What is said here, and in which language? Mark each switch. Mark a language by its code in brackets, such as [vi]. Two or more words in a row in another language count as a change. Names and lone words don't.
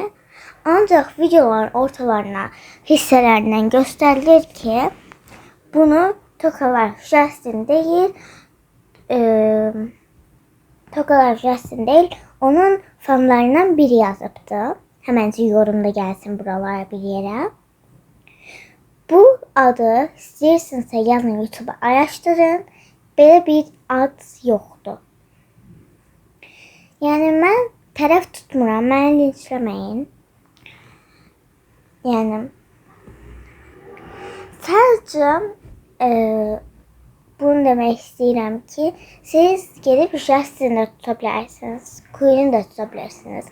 [az] Ancak videoların ortalarına hissəlerindən gösterilir ki bunu Tokalar Justin değil, Tokalar Justin değil, onun fanlarından biri yazıbdı. [tr] Hemencik yorumda gelsin buralara bir yere. [az] Bu adı istəyirsinizsə yazın YouTube'a araştırın. Belə bir ad yoxdur. Yani mən tərəf tutmuram, məni linçləməyin. Yəni sadəcə bunu demək istəyirəm ki, siz gedib Justin'i tuta bilərsiniz, Queen'i də tuta bilərsiniz.